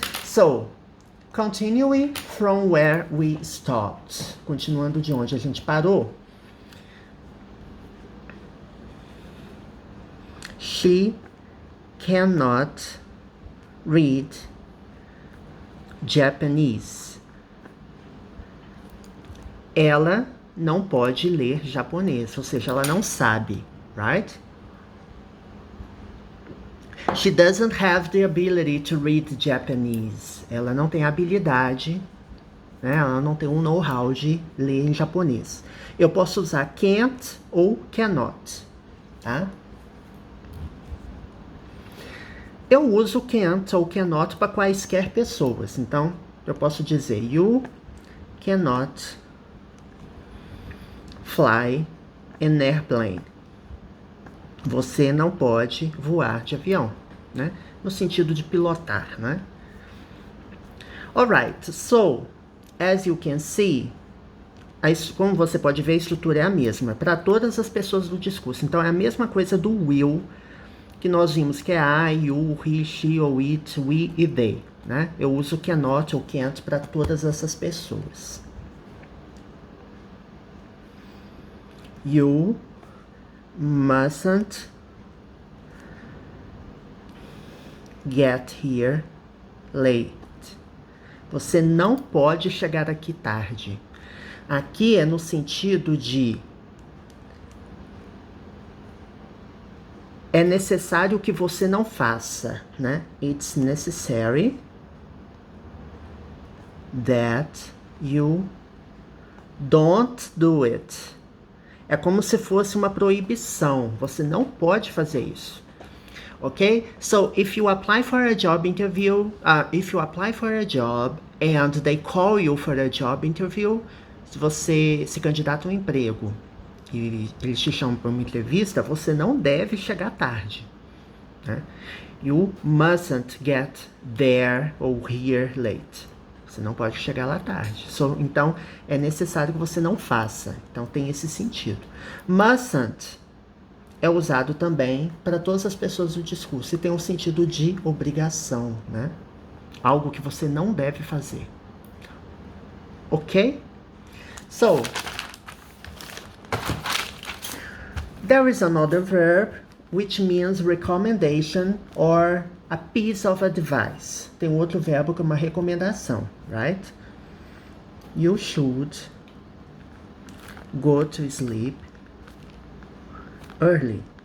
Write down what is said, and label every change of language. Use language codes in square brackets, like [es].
[en] So, continuing from where we stopped. [pt] Continuando de onde a gente parou. [en] She cannot read Japanese. [pt] Ela não pode ler japonês, ou seja, ela não sabe, right? [en] She doesn't have the ability to read Japanese. [pt] Ela não tem habilidade, né? Ela não tem um know-how de ler em japonês. Eu posso usar can't ou cannot, tá? Eu uso can't ou cannot para quaisquer pessoas. Então, eu posso dizer [en] you cannot fly an airplane. [pt] Você não pode voar de avião, né? No sentido de pilotar, né? [en] Alright, so, as you can see, [pt] como você pode ver, a estrutura é a mesma para todas as pessoas do discurso. Então, é a mesma coisa do will, que nós vimos que é I, you, he, she, ou it, we e they, né? Eu uso cannot ou can't para todas essas pessoas. [en] You mustn't get here late. [pt] Você não pode chegar aqui tarde. Aqui é no sentido de é necessário que você não faça, né? [en] It's necessary that you don't do it. [pt] É como se fosse uma proibição. Você não pode fazer isso. Ok? [en] So, if you apply for a job interview, if you apply for a job and they call you for a job interview, [pt] se você se candidata a um emprego e eles te chamam para uma entrevista, você não deve chegar tarde, né? [en] You mustn't get there or here late. [pt] Você não pode chegar lá tarde. So, então, é necessário que você não faça. Então, tem esse sentido. Mustn't é usado também para todas as pessoas do discurso. E tem um sentido de obrigação, né? Algo que você não deve fazer. Ok? [en] So, there is another verb which means recommendation or a piece of advice. [pt] Tem outro verbo que é uma recomendação, right? [en] You should go to sleep early.